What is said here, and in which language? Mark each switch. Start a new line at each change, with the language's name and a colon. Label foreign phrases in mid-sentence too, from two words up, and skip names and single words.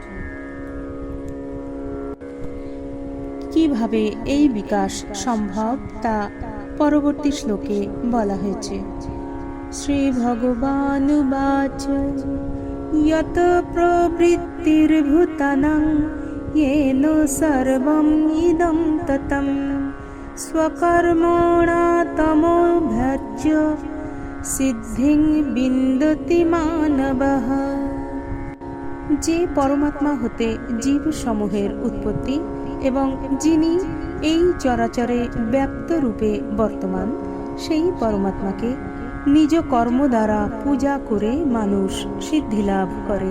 Bangla: কিভাবে এই বিকাশ সম্ভব তা পরবর্তী শ্লোকে বলা হয়েছে।
Sanskrit: শ্রী ভগবানুবাচ যত প্রবৃত্তির্ভূতানাং येन सर्वं इदं ततं स्वकर्मणा तमोभ्यर्च्य सिद्धिं विन्दति मानवः।
Bangla: যে পরমাত্মা হতে জীব সমূহের উৎপত্তি এবং যিনি এই চরাচরে ব্যক্ত রূপে বর্তমান, সেই পরমাত্মাকে নিজ কর্ম দ্বারা পূজা করে মানুষ সিদ্ধি লাভ করে।